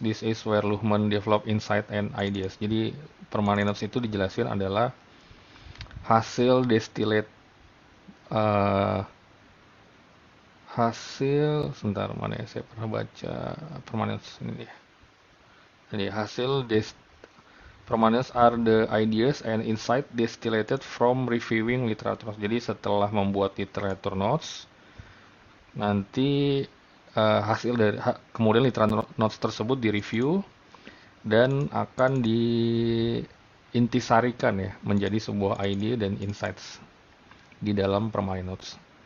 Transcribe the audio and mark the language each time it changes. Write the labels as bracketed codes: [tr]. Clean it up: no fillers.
[en] This is where Luhmann develop insight and ideas. [id] Jadi permanent notes itu dijelasin adalah hasil distillate uh, hasil sebentar mana ya, saya pernah baca permanent notes ini ya. [en] Jadi permanents are the ideas and insight distillated from reviewing literature. [id] Jadi setelah membuat literature notes, nanti hasil dari kemudian literature notes tersebut direview dan akan diintisarikan ya menjadi sebuah ide dan insights di dalam permanent notes.